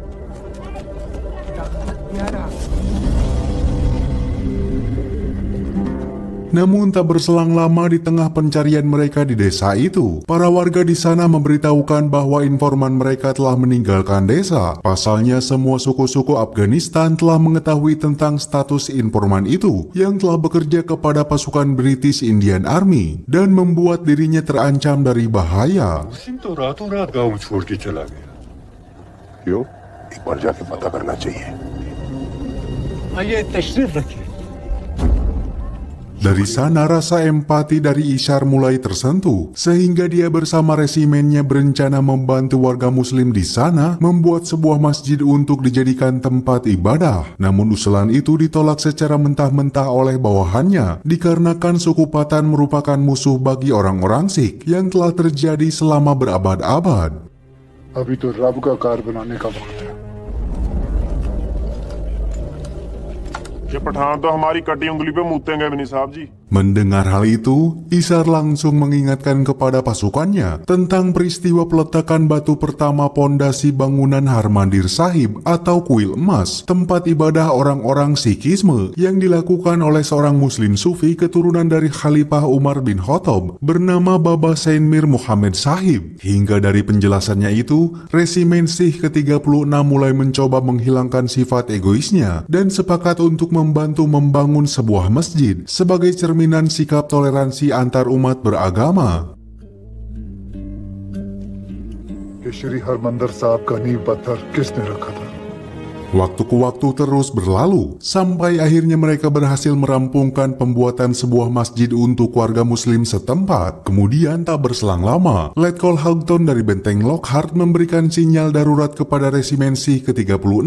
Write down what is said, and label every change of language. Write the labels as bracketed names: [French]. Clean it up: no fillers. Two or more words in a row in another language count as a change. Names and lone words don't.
[Indonesian] Namun tak berselang lama di tengah pencarian mereka di desa itu, para warga di sana memberitahukan bahwa informan mereka telah meninggalkan desa. Pasalnya semua suku-suku Afghanistan telah mengetahui tentang status informan itu yang telah bekerja kepada pasukan British Indian Army dan membuat dirinya terancam dari bahaya. [Hindi] क्यों? एक बार जाके पता करना चाहिए। आइए तशरीफ रखिए। [Indonesian] Dari sana rasa empati dari Ishar mulai tersentuh, sehingga dia bersama resimennya berencana membantu warga muslim di sana membuat sebuah masjid untuk dijadikan tempat ibadah. Namun usulan itu ditolak secara mentah-mentah oleh bawahannya, dikarenakan suku Patan merupakan musuh bagi orang-orang Sikh yang telah terjadi selama berabad-abad. [Hindi] अभी तो रब का कार बनाने का वक्त है। ये पठान तो हमारी कटी उंगली पे मूतेंगे मिनी साहब जी। [Indonesian] Mendengar hal itu, Ishar langsung mengingatkan kepada pasukannya tentang peristiwa peletakan batu pertama pondasi bangunan Harmandir Sahib atau Kuil Emas, tempat ibadah orang-orang Sikhisme yang dilakukan oleh seorang muslim sufi keturunan dari Khalifah Umar bin Khattab bernama Baba Sain Mir Muhammad Sahib. Hingga dari penjelasannya itu, resimen Sikh ke-36 mulai mencoba menghilangkan sifat egoisnya dan sepakat untuk membantu membangun sebuah masjid sebagai cermin sikap toleransi antar umat beragama. [Hindi] ये श्री हरमंदिर साहब का नींव पत्थर किसने रखा था? [Indonesian] Waktu ke waktu terus berlalu, sampai akhirnya mereka berhasil merampungkan pembuatan sebuah masjid untuk warga muslim setempat. Kemudian tak berselang lama, Letkol Houghton dari benteng Lockhart memberikan sinyal darurat kepada resimen Sikh ke-36